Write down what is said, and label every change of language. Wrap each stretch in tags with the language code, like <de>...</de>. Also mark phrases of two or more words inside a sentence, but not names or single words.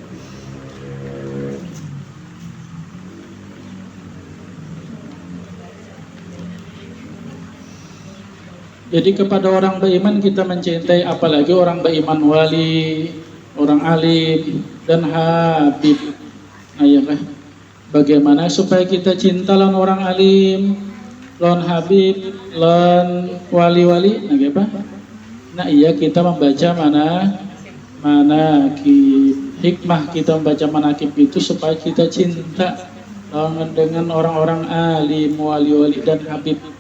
<id>Jadi kepada orang beriman kita mencintai, apalagi orang beriman wali, orang alim dan habib. Nah, ya kan? Bagaimana supaya kita cinta lawan orang alim, lawan habib, lawan wali-wali? Nah, apa? Nah, iya kita membaca manakib. Hikmah kita membaca manakib itu supaya kita cinta dengan orang-orang alim, wali-wali dan habib.</id>